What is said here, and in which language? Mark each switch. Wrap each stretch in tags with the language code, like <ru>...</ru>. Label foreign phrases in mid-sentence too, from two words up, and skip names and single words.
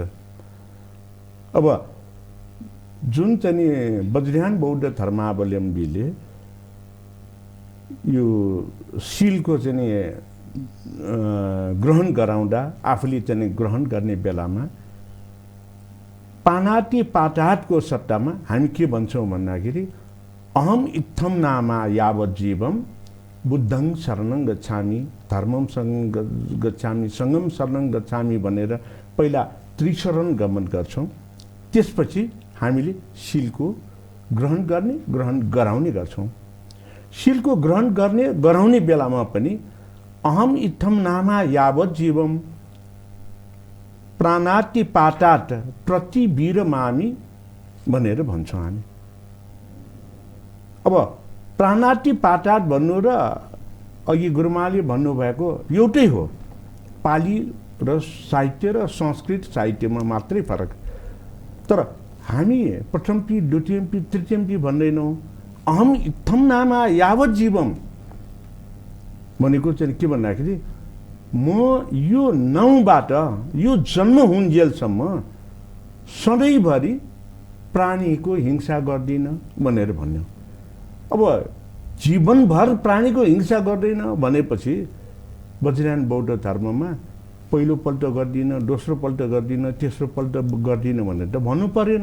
<ne>अब जुन चाहिँ वज्रयान बौद्ध धर्मावलम्बीले यो शीलको चाहिँ ग्रहण गराउँदा आफूले चाहिँ ग्रहण गर्ने बेलामा पानाति पाटातको सट्टामा हामी के भन्छौँ भन्दाखेरि</ne> <pi>अहम इत्थम नामा यावत जीवम बुद्धं शरणं गच्छामि, धर्मं शरणं गच्छामि, सङ्गम शरणं गच्छामि</pi> <ne>भनेर पहिला त्रिशरण गमन गर्छौँ। त्यसपछि हामीले शीलको ग्रहण गर्ने, ग्रहण गराउने गर्छौँ। शीलको ग्रहण गर्ने गराउने बेलामा पनि</ne> <pi>अहम इत्थम नामा यावत जीवम प्राणाति पातात प्रतिवीरमामि</pi> <ne>भनेर भन्छौँ हामी। अब</ne> <pi>प्राणाति पातात</pi> <ne>भन्नु र अघि गुरुमाले भन्नुभएको एउटै हो। पाली र साहित्य र संस्कृत साहित्यमा मात्रै फरक। तर हामी</ne> <pi>प्रथमपि द्वितीयपि तृतीयपि</pi> <ne>भन्दैनौँ।</ne> <pi>अहम इत्थम नाम यावत जीवम</pi> <ne>भनेको चाहिँ के भन्दाखेरि म यो नाउँबाट यो जन्म हुन्जेलसम्म सधैँभरि प्राणीको हिंसा गर्दिनँ भनेर भन्यो। अब जीवनभर प्राणीको हिंसा गर्दैन भनेपछि वज्रयान बौद्ध धर्ममा पहिलोपल्ट गर्दिनँ, दोस्रोपल्ट गर्दिनँ, तेस्रोपल्ट गर्दिनँ भनेर त भन्नु परेन।</ne>